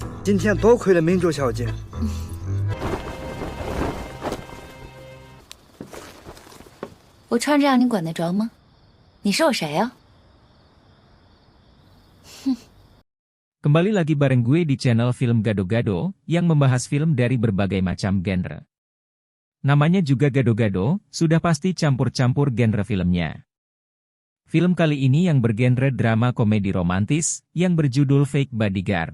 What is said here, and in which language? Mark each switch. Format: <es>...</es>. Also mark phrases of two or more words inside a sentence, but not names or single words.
<zh>今天多亏了明珠小姐。我穿这样你管得着吗？你是我谁呀？</zh> <id>Kembali lagi bareng gue di channel Film Gado-Gado, yang membahas film dari berbagai macam genre. Namanya juga Gado-Gado, sudah pasti campur-campur genre filmnya. Film kali ini yang bergenre drama komedi romantis, yang berjudul Fake Bodyguard.</id>